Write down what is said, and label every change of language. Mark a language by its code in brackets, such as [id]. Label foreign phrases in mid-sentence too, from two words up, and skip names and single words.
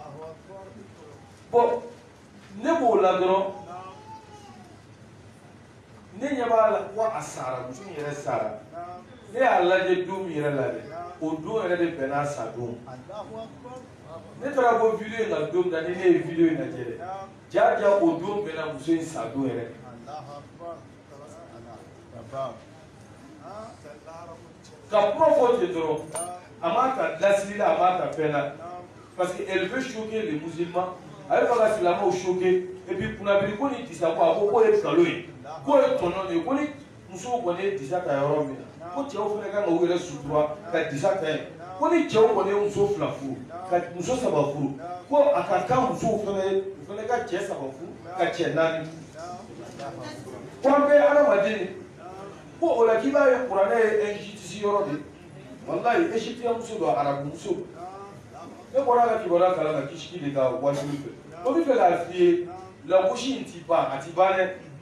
[bm] bon ne b'o la dɔrɔn ne ɲɛ b'a la ko a sara muso in yɛrɛ sara ne y'a lajɛ don min yɛrɛ la dɛ o don yɛrɛ de bɛnna a sa don ne taara bɔ video in ka don da ni ne ye video in lajɛ dɛ jaja o don bɛnna muso in sa don yɛrɛ ka kuma fɔ ten dɔrɔn a m'a ta dasiri la a m'a ta fɛn na [fr] parce que elle veut choquer les musulmans [bm] a bɛ fɛ ka silamɛw choquer [fr] et puis [bm] kunnabiri ko ni disa ko a ko k'o ye nkalon ye k'o ye tɔnɔ de ye ko ni musow kɔni ye disa ta yɔrɔ min na ko cɛw fana kan ka u yɛrɛ sutura ka disa ta yen ko ni cɛw kɔni ye muso 2 furu ka muso 3 furu ko a ka kan musow fana ye u fana ka cɛ 3 furu ka cɛ 4 ko an bɛ adamaden de ko o la k'i b'a ye kuranɛ ye injustice yɔrɔ de wallahi égyptien muso don arabu muso ne bɔra ka kibaruya kalan na Kishki de ka wajibi fɛ o bɛ fɛ k'a f'i ye lagosi in ti ban a ti ban dɛ